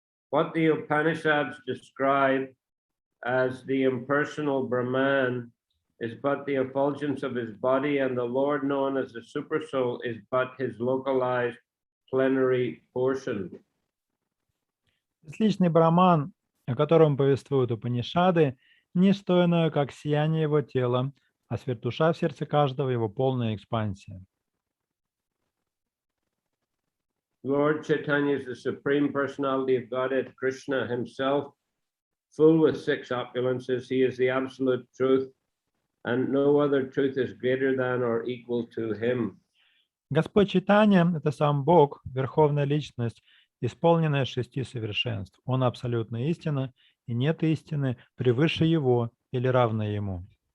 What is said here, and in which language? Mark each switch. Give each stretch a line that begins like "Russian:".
English: What the Upanishads describe as the impersonal Brahman is but the effulgence of his body, and the Lord known as the Supersoul is but his localized plenary portion.
Russian: Бесличный Брахман, о котором повествуют Упанишады, не что иное, как сияние его тела, а свертуша в сердце каждого его полная экспансия.
English: Lord Chaitanya is the Supreme Personality of Godhead, Krishna himself, full with six opulences. He is the absolute truth, and no other truth is greater than or equal to him.
Russian: Господь Чайтанья – это сам Бог, Верховная Личность, исполненная шести совершенств. Он абсолютная истина, и нет истины превыше Его или равной Ему.